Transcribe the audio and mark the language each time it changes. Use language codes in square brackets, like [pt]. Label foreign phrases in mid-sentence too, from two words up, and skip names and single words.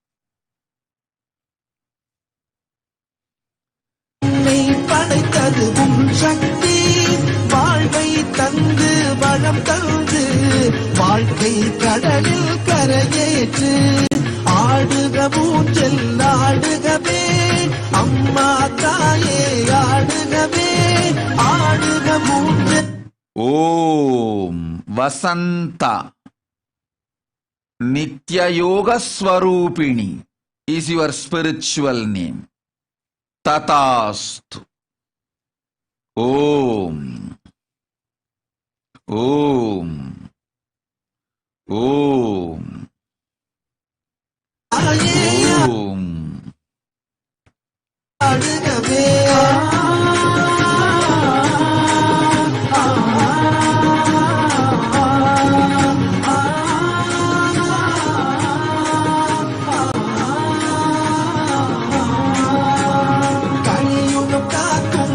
[ta] உன்னை படைத்தது உன் சக்தி, வாழ்வை தந்து வளம் தந்து வாழ்க்கை கடலில் கரையேற்று ஆடுக ஊஞ்சல் ஆடுகவே அம்மா தாயே ஆடுகவே ஆடுக ஊஞ்சல். [en] ஓம் வசந்தா Nitya Yoga Swarupini is your spiritual name. [sa] Tatastu. Om. Om. Om. Om. [ta] ஆடுகவே கலியுகம் காக்கும்